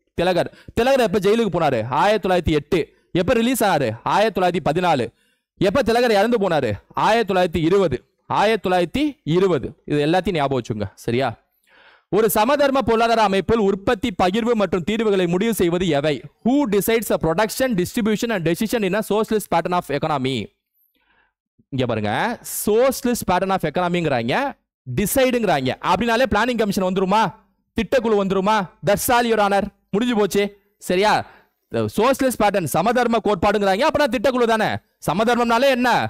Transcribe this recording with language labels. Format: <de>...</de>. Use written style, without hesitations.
<ta>திலகர் திலகர் எப்ப ஜெயிலுக்கு போனாரு? 1908. எப்ப ரிலீஸ் ஆனாரு? 1914. எப்ப திலகர் இறந்து போனாரு? 1920. 1920. இது எல்லாத்தையும் ஞாபகம் வச்சுங்க. சரியா? ஒரு சமதர்ம பொருளாதார அமைப்பில் உற்பத்தி, பகிர்வு மற்றும் தீர்வுகளை முடிவு செய்வது எவை?</ta> <en>Who decides the production, distribution and decision in a socialist pattern of economy?</en> <ta>இங்க பாருங்க, சோஷலிஸ்ட் பேட்டர்ன் ஆஃப் எக்கனாமிங்கிறாங்க, டிசைடுங்கிறாங்க. அப்படினாலே பிளானிங் கமிஷன் வந்துருமா? திட்டக்குழு வந்துருமா?</ta> <en>That's all your honour.</en> <ta>முடிஞ்சு போச்சு. சரியா? சோஷலிஸ்ட் பேட்டர்ன் சமதர்ம கோட்பாடுங்கிறாங்க, அப்படின்னா திட்டக்குழு தானே. சமதர்மம்னாலே என்ன?</ta>